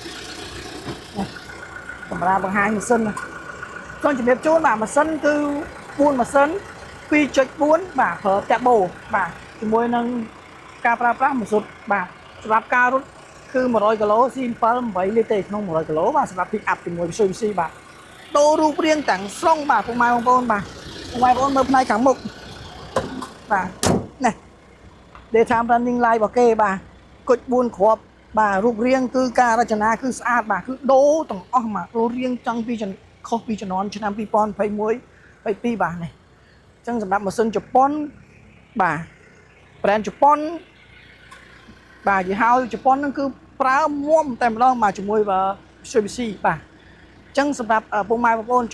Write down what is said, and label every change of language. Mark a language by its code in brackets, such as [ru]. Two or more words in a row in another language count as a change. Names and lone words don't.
[km] កាមេរ៉ាបង្ហាញម៉ាស៊ីនសូមជម្រាបជូនបាទម៉ាស៊ីនគឺ4ម៉ាស៊ីន 2.4 បាទប្រើតាបូបាទជាមួយនឹងការប្រើប្រាស់ម៉ាស៊ូតបាទសម្រាប់ការរត់គឺ100គីឡូស៊ី7 8លីត្រទេក្នុង100គីឡូបាទសម្រាប់ pick up ជាមួយ Mitsubishi បាទដូររូ បរាងទាំងស្រុងបាទពុកម៉ែបងប្អូនបាទពុកម៉ែបងប្អូនមើលផ្នែកខាងមុខបាទនេះ [en] daytime running light [km] របស់គេបាទគុជ4គ្រាប់បាទរូបរាងគឺការរចនាគឺ ស្អាតបាទគឺដូរទាំងអស់បាទរូបរាងចង់ពីខុសពីជំនាន់ឆ្នាំ2021 22បាទនេះអញ្ចឹងសម្រាប់ម៉ាស៊ីនជប៉ុនបាទ brand ជប៉ុនបាទយីហោជប៉ុនហ្នឹងគឺប្រើមុំតែម្ដងបាទជាមួយ Mitsubishi បាទអញ្ចឹងសម្រាប់ពុកម៉ែបងប្អូនច